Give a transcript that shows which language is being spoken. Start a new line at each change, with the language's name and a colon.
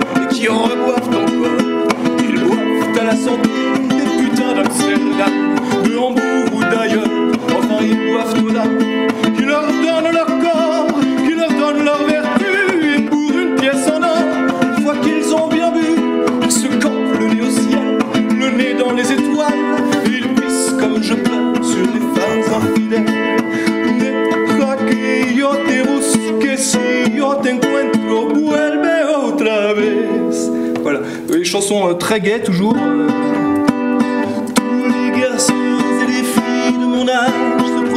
French: Qui reboivent encore, ils boivent à la santé des putains d'Amsterdam, de Hambourg ou d'ailleurs, enfin ils boivent tout là, qui leur donnent leur corps, qui leur donnent leur vertu, et pour une pièce en or, une fois qu'ils ont bien bu, ils se campent le nez au ciel, le nez dans les étoiles, et ils pissent comme je pleure sur les femmes infidèles.
Spanish: Deja que yo te busque, si yo te encuentro, vuelve otra vez.
French: Voilà, les chansons très gaies toujours. Tous les garçons et les filles de mon âge